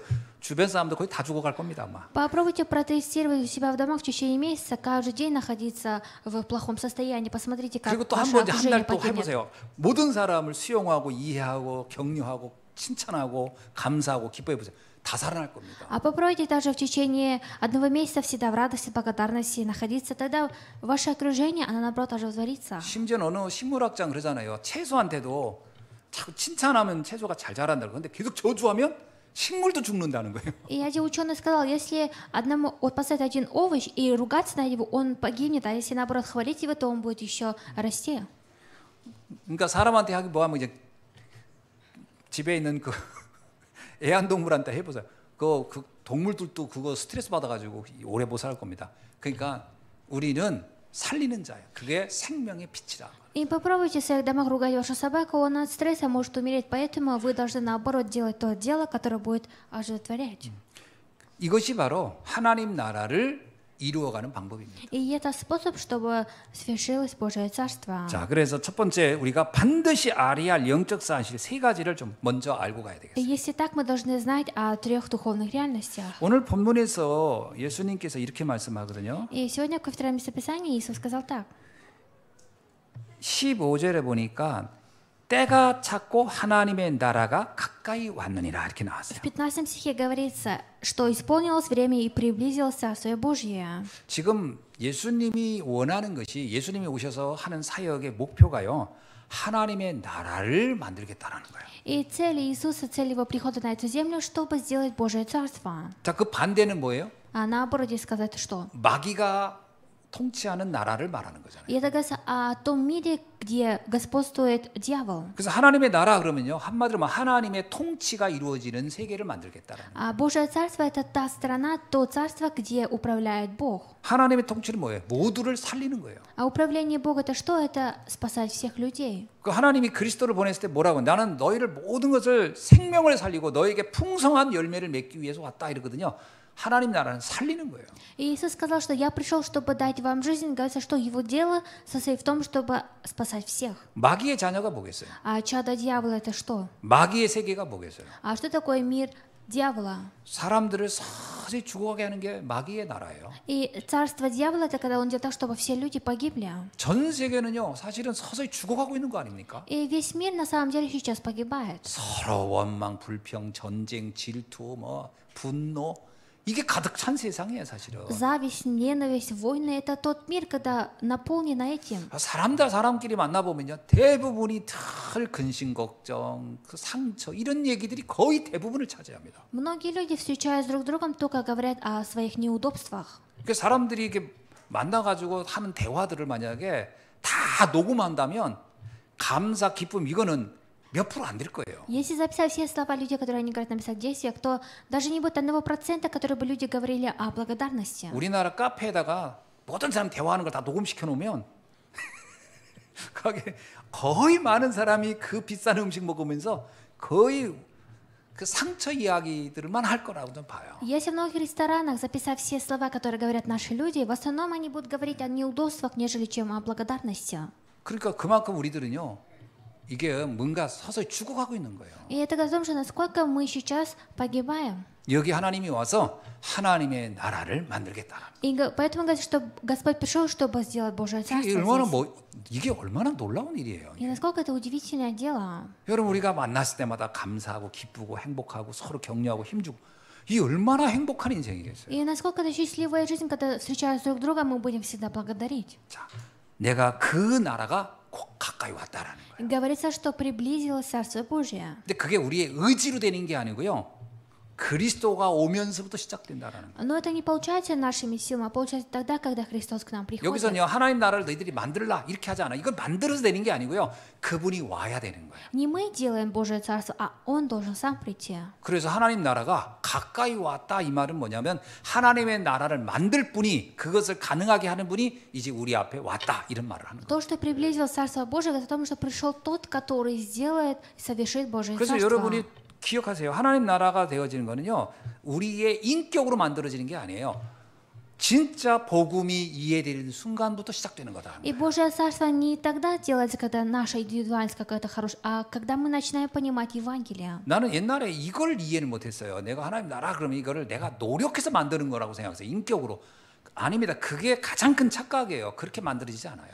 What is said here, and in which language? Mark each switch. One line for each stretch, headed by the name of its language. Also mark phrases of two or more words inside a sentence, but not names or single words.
Korean: 주변 사람들 거의 다 죽어갈 겁니다 아마.
Russian: Попробуйте протестировать у себя в домах в течение месяца, каждый день находиться в плохом состоянии. Посмотрите, как
Korean: 그리고 또
Russian: ваше
Korean: 한 번 한
Russian: окружение
Korean: 달 또
Russian: погибнет.
Korean: 해보세요. 모든 사람을 수용하고 이해하고 격려하고 칭찬하고 감사하고 기뻐해보세요. 다 살아날 겁니다.
Russian: А попробуйте даже в течение одного месяца всегда в радости, благодарности находиться, тогда ваше окружение, оно наоборот оживотворится.
Korean: 심지어 어느 식물학자는 그러잖아요. 채소한테도 자꾸 칭찬하면 채소가 잘 자란다고. 근데 계속 저주하면 식물도 죽는다는 거예요.
Russian: И один ученый сказал, если одному вот поставить один овощ и ругаться на него, он погибнет, а если наоборот хвалить его, то он будет еще расти.
Korean: 그러니까 사람한테 하기 뭐하면 이제 집에 있는 그 애완동물한테 해보세요. 그 동물들도 그거 스트레스 받아가지고 오래 못 살 겁니다. 그러니까 우리는 살리는 자예요. 그게 생명의 빛이라.
Russian: И попробуйте в своих домах ругать вашу собаку, он от стресса может умереть, поэтому вы должны наоборот делать то дело, которое будет оживотворять.
Korean: 이것이 바로 하나님 나라를 이루어가는 방법입니다.
Russian: И это способ, чтобы свершилось Божие Царство.
Korean: 자, 그래서 첫 번째 우리가 반드시 알아야 할 영적 사실 세 가지를 좀 먼저 알고 가야
Russian: И
Korean: 되겠습니다.
Russian: если так, мы должны знать о 3 духовных реальностях.
Korean: 오늘 본문에서 예수님께서 이렇게 말씀하거든요.
Russian: И сегодня в втором местописании Иисус сказал так.
Korean: 15절에 보니까 때가 찼고 하나님의 나라가 가까이 왔느니라 이렇게 나왔어요.
Russian: В 15 стихе говорится, что исполнилось время и приблизилось Царствие Божье.
Korean: 지금 예수님이 원하는 것이 예수님이 오셔서 하는 사역의 목표가요. 하나님의 나라를 만들겠다라는 거예요.
Russian: И цель Иисуса, цель Его прихода на эту землю, чтобы сделать Божие Царство.
Korean: 자, 그 반대는 뭐예요?
Russian: А наоборот, здесь сказать что?
Korean: 마귀가 통치하는 나라를 말하는 거잖아요.
Russian: И это говорится о том мире, где господствует дьявол.
Korean: 그래서 하나님의 나라 그러면요. 한마디로 말하면 하나님의 통치가 이루어지는 세계를 만들겠다라는 거예요.
Russian: А Божье Царство — это та страна, то царство, где управляет Бог.
Korean: 하나님의 통치는 뭐예요? 모두를 살리는 거예요.
Russian: А управление Бога — это что? Это спасать всех людей.
Korean: 그 하나님이 그리스도를 보냈을 때 뭐라고? 나는 너희를 모든 것을 생명을 살리고 너에게 풍성한 열매를 맺기 위해서 왔다 이러거든요. 하나님 나라는 살리는 거예요.
Russian: И Иисус сказал, что я пришел, чтобы дать вам жизнь. Говорится, что его дело состоит в том, чтобы спасать всех.
Korean: 마귀의 자녀가 뭐겠어요?
Russian: А чадо дьявола — это что?
Korean: 마귀의 세계가 뭐겠어요?
Russian: А что такое мир дьявола?
Korean: 사람들을 서서히 죽어가게 하는 게 마귀의 나라예요.
Russian: И царство дьявола — это когда он делает так, чтобы все люди погибли.
Korean: 전 세계는요, 사실은 서서히 죽어가고 있는 거 아닙니까?
Russian: И весь мир на самом деле сейчас погибает.
Korean: 서로 원망, 불평, 전쟁, 질투, 뭐 분노 이게 가득 찬 세상이에요, 사실은.
Russian: Зависть, ненависть, войны — это тот мир, когда наполнен этим.
Korean: 사람들 사람끼리 만나 보면요, 대부분이 늘 근심 걱정, 그 상처 이런 얘기들이 거의 대부분을 차지합니다.
Russian: Многие люди, встречаясь друг с другом, только говорят о своих неудобствах.
Korean: 그 사람들이 이렇게 만나가지고 하는 대화들을 만약에 다 녹음한다면 감사, 기쁨 이거는 몇 프로 안 될 거예요.
Russian: Если записать все слова людей, которые они говорят, написать в действиях, то даже не будет 1%, которые бы люди говорили о благодарности.
Korean: 우리나라 카페에다가 모든 사람 대화하는 걸 다 녹음시켜 놓으면 거기 거의 많은 사람이 그 비싼 음식 먹으면서 거의 그 상처 이야기들만 할 거라고 좀 봐요.
Russian: Если в многих ресторанах записать все слова, которые говорят наши люди, в основном они будут говорить о неудобствах, нежели чем о благодарности.
Korean: 그러니까 그만큼 우리들은요, 이게 뭔가 서서히 죽어가고 있는 거예요.
Russian: И это говорит о том, что насколько мы сейчас погибаем.
Korean: 여기 하나님이 와서 하나님의 나라를 만들겠다.
Russian: И поэтому говорится, что Господь пришел, чтобы сделать Божие Царство здесь.
Korean: 이게 얼마나 놀라운 일이에요.
Russian: И насколько это удивительное дело.
Korean: 여러분, 우리가 만났을 때마다 감사하고 기쁘고 행복하고 서로 격려하고 힘주고 이 얼마나 행복한 인생이겠어요.
Russian: И насколько это счастливая жизнь, когда встречаясь друг друга, мы будем всегда благодарить.
Korean: 자, 내가 그 나라가 꼭 가까이 왔다라는 거예요.
Russian: Говорится, что приблизилось Царство Божие.
Korean: 근데 그게 우리의 의지로 되는 게 아니고요, 그리스도가 오면서부터 시작된다라는 거예요.
Russian: Но это не получается нашими силами, а получается тогда, когда Христос к нам приходит.
Korean: 여기서는요, 하나님 나라를 너희들이 만들라 이렇게 하지 않아. 이건 만들어서 되는 게 아니고요, 그분이 와야 되는 거예요.
Russian: Не мы делаем Божие Царство, а Он должен сам прийти.
Korean: 그래서 하나님 나라가 가까이 왔다 이 말은 뭐냐면 하나님의 나라를 만들 분이, 그것을 가능하게 하는 분이 이제 우리 앞에 왔다 이런 말을 하는 거예요.
Russian: То, что приблизилось Царство Божие, это о том, что пришел тот, который сделает и совершит Божие
Korean: 그래서
Russian: Царство.
Korean: 여러분이 기억하세요. 하나님 나라가 되어지는 거는요, 우리의 인격으로 만들어지는 게 아니에요. 진짜 복음이 이해되는 순간부터 시작되는 거다.
Russian: И Божье Царство не тогда делается, когда наша индивидуальность какая-то хорошая, а когда мы начинаем понимать Евангелие.
Korean: 나는 옛날에 이걸 이해를 못했어요. 내가 하나님 나라 그러면 이거를 내가 노력해서 만드는 거라고 생각했어요. 인격으로. 아닙니다. 그게 가장 큰 착각이에요. 그렇게 만들어지지 않아요.